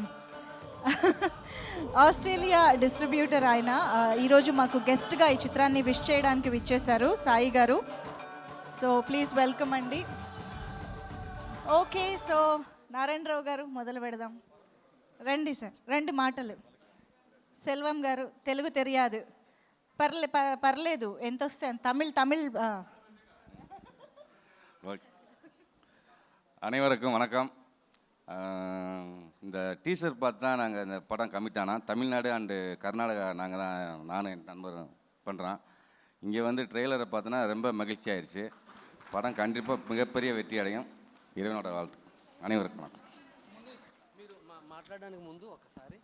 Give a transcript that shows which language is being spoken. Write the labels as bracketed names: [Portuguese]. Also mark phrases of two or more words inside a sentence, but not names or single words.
[Telugu] ఆస్ట్రేలియా డిస్ట్రిబ్యూటర్ ఆయన ఈరోజు మాకు గెస్ట్గా ఈ చిత్రాన్ని విష్ చేయడానికి విచ్చేశారు సాయి గారు. [English] So please welcome [Telugu] అండి. [English] Okay, so [Telugu] నారాయణరావు గారు మొదలు పెడదాం. రండి సార్, రండి. మాటలు సెల్వం గారు, తెలుగు తెలియదు, పర్లేదు, ఎంత వస్తే తమిళ్. [Tamil] அனைவருக்கும் வணக்கம். இந்த டீசர் பார்த்து தான் நாங்கள் இந்த படம் கமிட் ஆனால் தமிழ்நாடு அண்டு கர்நாடகா நாங்கள் தான், நானும் என் நண்பரும் பண்ணுறோம். இங்கே வந்து ட்ரெய்லரை பார்த்தோன்னா ரொம்ப மகிழ்ச்சி ஆயிடுச்சு. படம் கண்டிப்பாக மிகப்பெரிய வெற்றி அடையும். இறைவனோட வாழ்த்து. அனைவருக்கும் வணக்கம். [Telugu] మీరు మాట్లాడడానికి ముందు ఒకసారి